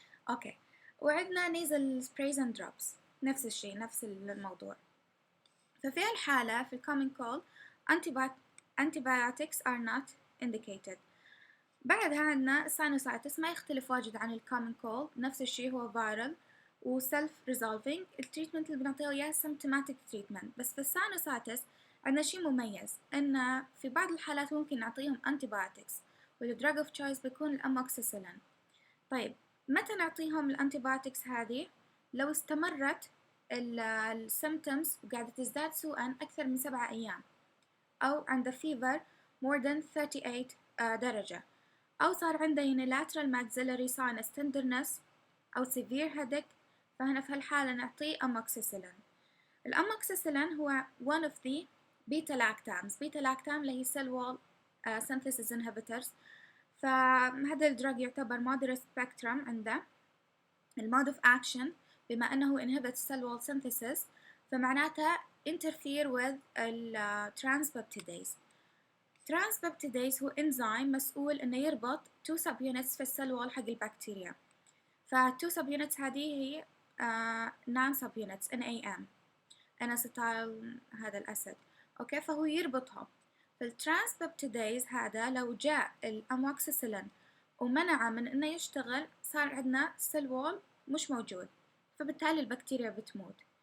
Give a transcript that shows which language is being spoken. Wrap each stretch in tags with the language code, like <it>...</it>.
<ar>اوكي، وعندنا</ar> <en>nasal sprays and drops،</en> <ar>نفس الشيء نفس الموضوع. ففي الحالة في</ar> <en>common cold antibiotics are not indicated.</en> <ar>بعدها عندنا sinusitis، ما يختلف واجد عن common cold، نفس الشيء هو viral و</ar> <en>self resolving.</en> <ar>التريتمنت اللي بنعطيه اياه</ar> <en>symptomatic treatment.</en> <ar>بس في الساينوسايتس عندنا شيء مميز، ان في بعض الحالات ممكن نعطيهم antibiotics والدراج اوف تشويس بيكون الاموكسيسيلين. طيب متى نعطيهم الانتيبيوتكس هذه؟ لو استمرت السيمتومز وقاعدة تزداد سوءا أكثر من 7 أيام، أو عنده fever</ar> <en>more than 38</en> <ar>درجة، أو صار عنده</ar> <en>unilateral maxillary sinus tenderness</en> <ar>أو severe headache، فهنا في هالحالة نعطيه أموكسيسيلين. الأموكسيسيلين هو</ar> <en>one of the beta lactams. beta lactam اللي هي cell wall synthesis inhibitors،</en> <ar>فهذا الدراج يعتبر</ar> <en>moderate spectrum عنده المود of action،</en> <ar>بما أنه</ar> <en>inhibits cell wall synthesis فمعناته interfere with transpeptidase.</en> <ar>transpeptidase هو إنزيم مسؤول إنه يربط</ar> <en>two subunits</en> <ar>في السيل وول حق البكتيريا، فالتو subunits هذه هي non subunits NAM N-acetyl هذا الأسيد. أوكي، فهو يربطهم. فالترانسببتيديز هذا لو جاء الأموكسيسيلين ومنعه من إنه يشتغل صار عندنا سيل وول مش موجود، فبالتالي البكتيريا بتموت.</ar>